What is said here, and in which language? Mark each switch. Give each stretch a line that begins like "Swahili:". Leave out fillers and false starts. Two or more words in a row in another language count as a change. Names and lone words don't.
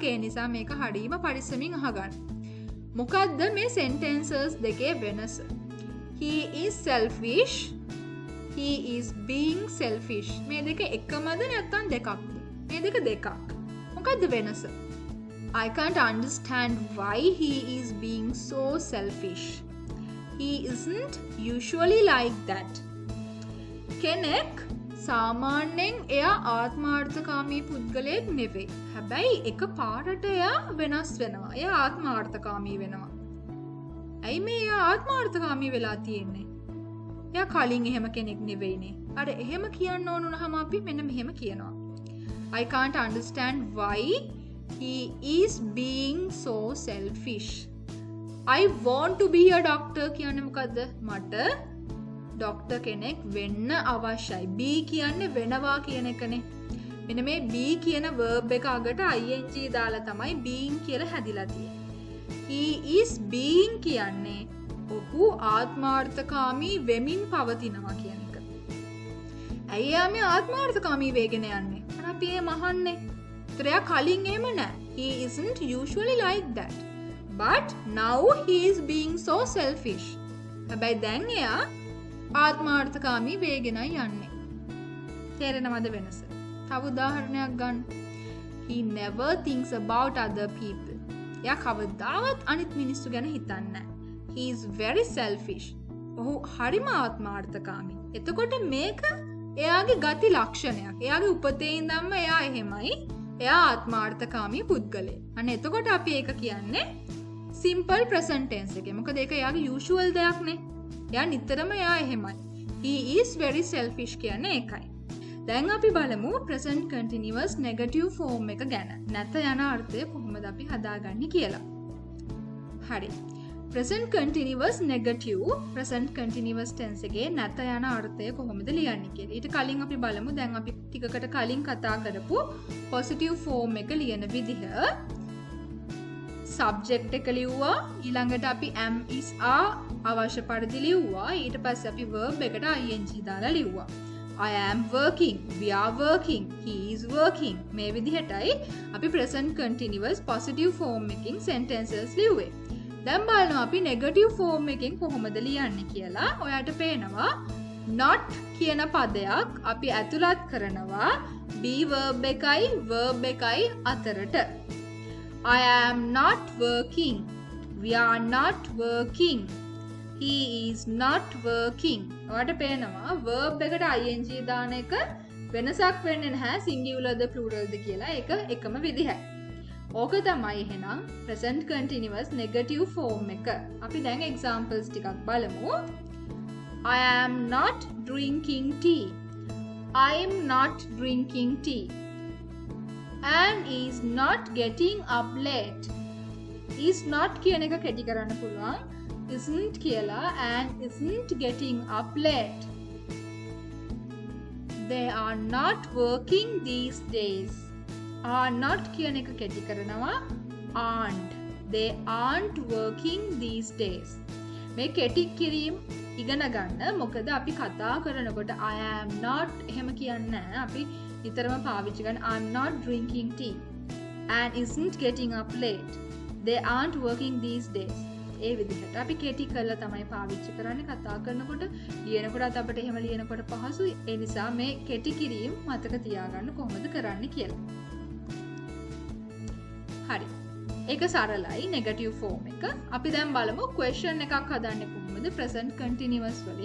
Sinhala: ඒ නිසා මේක හරීම පරිස්සමින් අහගන්න. මොකද්ද මේ sentences දෙකේ වෙනස?
English: He is selfish. He is being selfish.
Sinhala: මේ දෙක එකමද නැත්නම් දෙකක්ද? මේ දෙක දෙකක්. මොකද්ද වෙනස?
English: I can't understand why he is being so selfish. He isn't usually like that.
Sinhala: කෙනෙක් සාමාන්‍යයෙන් එයා ආත්මාර්ථකාමී පුද්ගලයෙක් නෙවෙයි. හැබැයි එක පාරට එයා වෙනස් වෙනවා. එයා ආත්මාර්ථකාමී වෙනවා. ඇයි මේ එයා ආත්මාර්ථකාමී වෙලා තියෙන්නේ? එයා කලින් එහෙම කෙනෙක් නෙවෙයිනේ. අර එහෙම කියන්න ඕන වුණාම අපි මෙන්න මෙහෙම කියනවා.
English: I can't understand why he is being so selfish. I want to be a doctor
Sinhala: කියන්නේ මොකද්ද? මට ඩොක්ටර් කෙනෙක් වෙන්න අවශ්‍යයි. be කියන්නේ වෙනවා කියන එකනේ. මෙන්න මේ be කියන verb එක අගට ing දාලා තමයි being කියලා හැදිලා තියෙන්නේ.
English: He is being
Sinhala: කියන්නේ ඔහු ආත්මාර්ථකාමී වෙමින් පවතිනවා කියන එක. ඇයි යා මේ ආත්මාර්ථකාමී වෙගෙන යන්නේ? අපි ඒ මහන්නේ. ත්‍රයා කලින් එහෙම නෑ.
English: He isn't usually like that. But now he is being so selfish.
Sinhala: හැබැයි දැන් එයා ආත්මාර්ථකාමී වේගෙනයි යන්නේ. තේරෙනවද වෙනස? තව උදාහරණයක් ගන්න.
English: He never thinks about other people.
Sinhala: එයා කවදාවත් අනිත් මිනිස්සු ගැන හිතන්නේ නැහැ.
English: He is very selfish.
Sinhala: ඔහු හරිම ආත්මාර්ථකාමී. එතකොට මේක එයාගේ ගති ලක්ෂණයක්. එයාගේ උපතේ ඉඳන්ම එයා එහෙමයි. එයා ආත්මාර්ථකාමී පුද්ගලයෙක්. අන්න එතකොට අපි ඒක කියන්නේ
English: simple present tense
Sinhala: එකේ. මොකද ඒක එයාගේ usual දෙයක් නේ. එයා නිතරම එයා එහෙමයි.
English: He is very selfish
Sinhala: කියන්නේ ඒකයි. දැන් අපි බලමු
English: present continuous negative form
Sinhala: එක ගැන. නැත යන අර්ථය කොහොමද අපි හදාගන්නේ කියලා. හරි.
English: present continuous negative present continuous tense
Sinhala: එකේ නැත යන අර්ථය කොහොමද ලියන්නේ කියලා. ඊට කලින් අපි බලමු දැන් අපි ටිකකට කලින් කතා කරපු
English: positive form
Sinhala: එක ලියන විදිහ. subject එක ලිව්වා, ඊළඟට අපි
English: am is are
Sinhala: අවශ්‍ය පරිදි ලිව්වා, ඊට පස්සේ අපි verb එකට ing දාලා ලිව්වා.
English: I am working, we are working, he is working.
Sinhala: මේ විදිහටයි අපි
English: present continuous positive form
Sinhala: එකකින් sentences ලිව්වේ. දැන් බලනවා අපි
English: negative form
Sinhala: එකෙන් කොහොමද ලියන්නේ කියලා. ඔයාට පේනවා not කියන පදයක් අපි ඇතුළත් කරනවා
English: be verb
Sinhala: එකයි අතරට.
English: I am not working. We are not working. He is not working.
Sinhala: ඔයාට පේනවා verb එකට ing දාන එක වෙනසක් වෙන්නේ නැහැ singular ද plural ද කියලා. ඒක එකම විදිහයි. ඕක තමයි එහෙනම්
English: present continuous negative form
Sinhala: එක. අපි දැන් examples ටිකක් බලමු.
English: I am not drinking tea. I am not drinking tea. Anne is not getting up late. Is not
Sinhala: කියන එක කැටි කරන්න පුළුවන්.
English: Isn't කියලා and isn't getting up late. They are not working these days. Are not
Sinhala: කියන එක කැටි කරනවා aren't.
English: They aren't working these days.
Sinhala: මේ කැටි කිරීම ඉගෙන ගන්න. මොකද අපි කතා කරනකොට
English: I am not
Sinhala: එහෙම කියන්නේ නැහැ.
English: අපි නිතරම පාවිච්චි කරන I'm not drinking tea and isn't getting up late. They aren't working these days.
Sinhala: ඒ විදිහට අපි කෙටි කරලා තමයි පාවිච්චි කරන්නේ කතා කරනකොට. ලියනකොටත් අපිට එහෙම ලියනකොට පහසුයි. ඒ නිසා මේ කෙටි කිරීම මතක තියාගන්න කොහොමද කරන්නේ කියලා. හරි. ඒක සරලයි
English: negative form
Sinhala: එක. අපි දැන් බලමු question එකක් හදන්නේ කොහොමද කොහොමද
English: present continuous
Sinhala: වලින්.